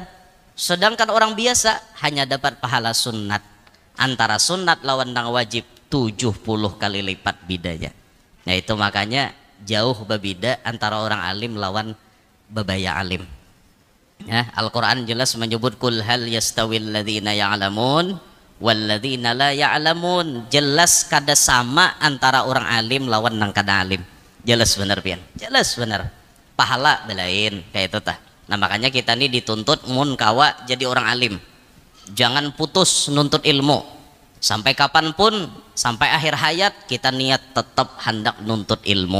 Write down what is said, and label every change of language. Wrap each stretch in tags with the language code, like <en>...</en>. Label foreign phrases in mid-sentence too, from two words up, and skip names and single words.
<bjn>Sedangkan orang biasa hanya dapat pahala sunnat. Antara sunnat lawan nang wajib 70 kali lipat bedanya. Nah itu makanya jauh berbeda antara orang alim lawan babaya alim. Ya, Al-Quran jelas menyebut</bjn> <ar>قل هل يستوي الذين يعلمون والذين لا يعلمون.</ar> <bjn>Jelas kada sama antara orang alim lawan nang kada alim. Jelas benar pian, jelas benar. Pahala belain kayak itu tah. Nah makanya kita ini dituntut mun kawa jadi orang alim. Jangan putus nuntut ilmu. Sampai kapanpun, sampai akhir hayat kita niat tetap hendak nuntut ilmu.</bjn>